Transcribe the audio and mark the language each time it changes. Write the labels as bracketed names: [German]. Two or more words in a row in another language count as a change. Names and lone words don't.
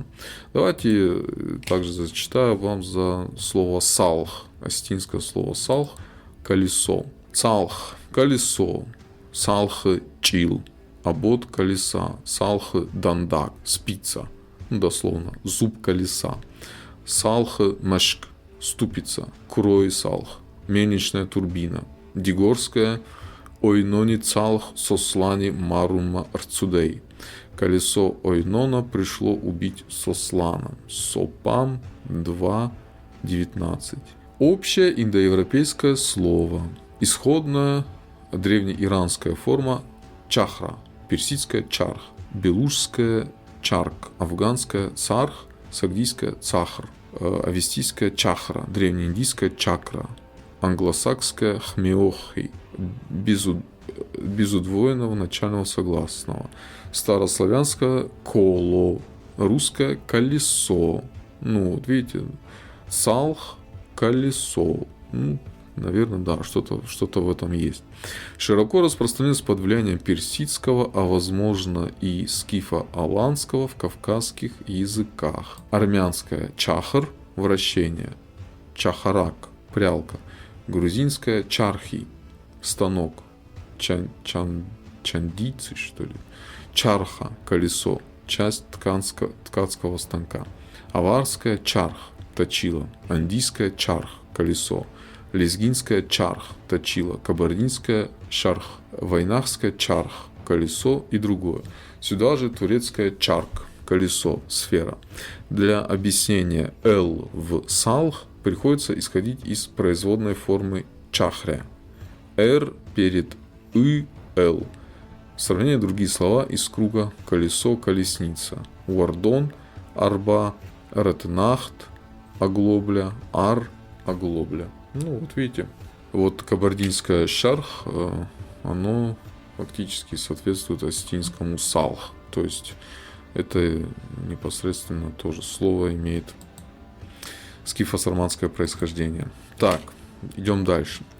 [Russian] Давайте также зачитаю вам за слово «салх», астинское слово «салх» – «колесо». «Цалх» – «колесо», «салх» – «чил», «обод колеса», «салх» – «дандак», «спица», ну, дословно, «зуб колеса», «салх» – «мешк», «ступица», «крой салх», «мельничная турбина», дигорское [Ossetic] ойнони цалх сослани марума арцудей. [Russian] Колесо ойнона пришло убить Сослана. Сопам 2.19. Общее индоевропейское слово. Исходная древнеиранская форма чахра, персидская чарх, белужская чарк, афганская царх, сагдийская цахр, авестийская чахра, древнеиндийская чакра, англосакская хмеохи, без удвоенного начального согласного, старославянское коло, русское колесо, ну вот видите, салх, колесо, ну, наверное, да, что-то в этом есть. Широко распространился под влиянием персидского, а возможно и скифо-аланского в кавказских языках. Армянское чахар, вращение, чахарак, прялка, грузинская чархи, станок, чандийцы, что ли, чарха, колесо, часть ткацкого станка, аварская чарх, точила, андийская чарх, колесо, лезгинская чарх, точила, кабардинская шарх, вайнахская чарх, колесо и другое. Сюда же турецкая чарк, колесо, сфера. Для объяснения «л» в «салх» приходится исходить из производной формы чахря. «Р» перед «ы», «л». Сравнение другие слова из круга колесо, колесница. Уардон, арба, ратнахт, оглобля, ар, оглобля. Ну, вот видите, вот кабардинское шарх, оно фактически соответствует астинскому салх. То есть это непосредственно тоже слово имеет скифо-сарматское происхождение. Так, идем дальше.